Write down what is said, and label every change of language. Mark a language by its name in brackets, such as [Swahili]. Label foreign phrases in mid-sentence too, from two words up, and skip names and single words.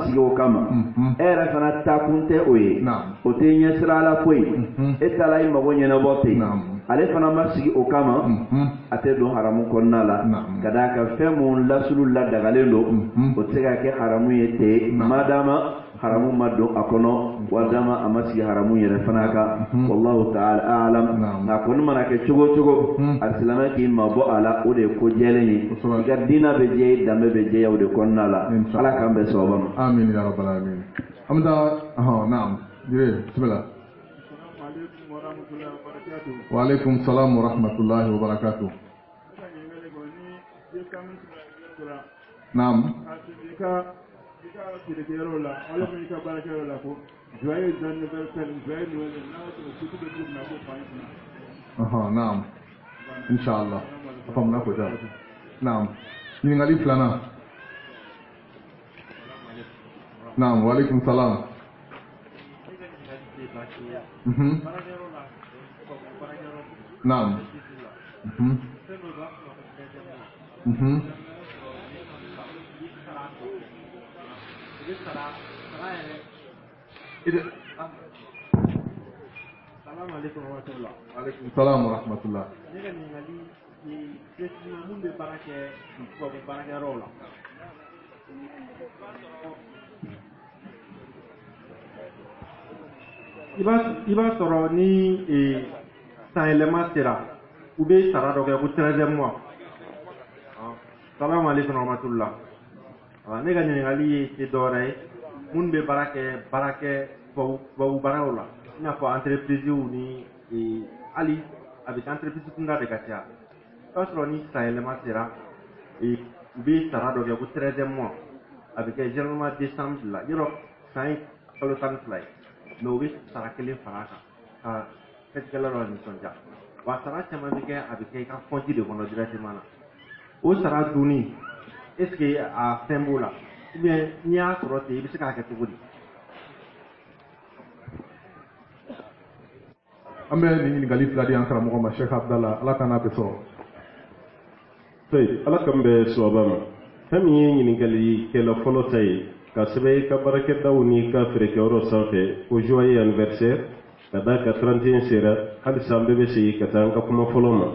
[Bambara] sigi o kama e yɛrɛ fana taakun tɛ o ye o tɛ ɲɛsira la foyi e taara i mago ɲɛnabɔ ten ale fana ma sigi o kama a tɛ don haramu kɔnɔna la ka d'a kan fɛn mun lasulu ladagalen don o tɛ se ka kɛ haramu ye ten madama haramu ma don a kɔnɔ wadama a ma sigi haramu yɛrɛ fana kan [Arabic] والله تعالى أعلم [Bambara] nka kɔni mana kɛ cogo o cogo a silamɛ k'i mabɔ a la o de ye ko jɛlen ye i ka diinɛ bɛ jɛ danbe bɛ jɛ o de kɔnɔna la ala k'an bɛn sababa ma. [Arabic] آمين يا رب العالمين. [Bambara] An bɛ taa naam jire bismillah. [Arabic] وعليكم السلام ورحمة الله وبركاته. [Bambara] Naam. Naam. Inshallah. Fahimna ko da. Naam. Ɲininkali filanan. Naam, [Arabic] وعليكم السلام. [Bambara] Naam. [Arabic] سلام عليكم ورحمة الله. عليكم السلام ورحمة الله. [Bambara] Ne ka ɲininkali ye mun bɛ baara kɛ tubabu baarakɛyɔrɔw la. I b'a sɔrɔ ni san yɛlɛma sera u bɛ sara dɔ kɛ ko [French] 13e mois. [Arabic] سلام عليكم ورحمة الله. [Bambara] Ne ka ɲininkali ye tɛ dɔwɛrɛ ye mun bɛ baara kɛ tubabu baaraw la. I n'a fɔ entreprise ni hali a bɛ entreprise kunda de ka ca. I b'a sɔrɔ ni san yɛlɛma sera u bɛ sara dɔ kɛ ko [French] 13e mois. [Bambara] A bɛ kɛ [French] généralement décembre [Bambara] la yɔrɔ san ye kalo 12 ye mais u bɛ sara kelen fara a kan ka fɛtikɛla dɔ nisɔndiya wa sara caman bɛ kɛ a bɛ kɛ i ka compte de kɔnɔ directement na o sara dunni [French] est ce que [Bambara] a fɛn b'o la [French] ou bien [Bambara] n'i y'a sɔrɔ ten i bɛ se k'a kɛ cogo di. An bɛ nin ɲininkali fila di an karamɔgɔ ma Sheikh Abdallah ala kana bɛ sɔrɔ. Ala k'an bɛ sababa ma. Fɛn min ye ɲininkali kɛla fɔlɔ ta ye ka sɛbɛn i ka baarakɛdaw ni ka feerekɛyɔrɔ sanfɛ ko [French] joyeux anniversaire [Bambara] ka d'a ka 31 sera halisa an bɛɛ bɛ segin ka taa an ka kuma fɔlɔ ma.